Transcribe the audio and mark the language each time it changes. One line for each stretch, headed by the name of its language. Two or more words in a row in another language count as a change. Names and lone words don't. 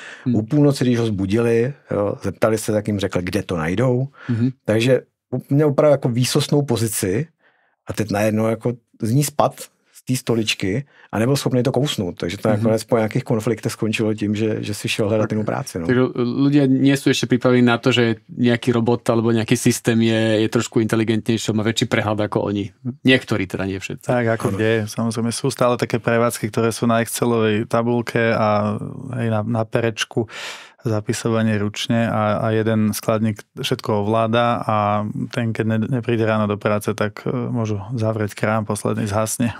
Czech: U půlnoci, když ho zbudili, jo, zeptali se, tak jim řekl, kde to najdou. Takže měl opravdu jako výsostnou pozici a teď najednou jako z ní spad z té stoličky a nebyl schopný to kousnout. Takže to nakonec po nějakých konfliktech skončilo tím, že si šel hledat inú práci. No.
Slovak: Takže ľudia nie sú ešte pripravení na to, že nejaký robot alebo nejaký systém je trošku inteligentnejší, má väčší prehľad ako oni. Niektorí, teda nie všetci. Tak ako kde, samozrejme sú stále také prevádzky, ktoré sú na Excelovej tabulke a aj na perečku zapisovanie ručne a jeden skladník všetko ovláda a ten, keď nepríde ráno do práce, tak môžu zavrieť krám, posledný zhasne.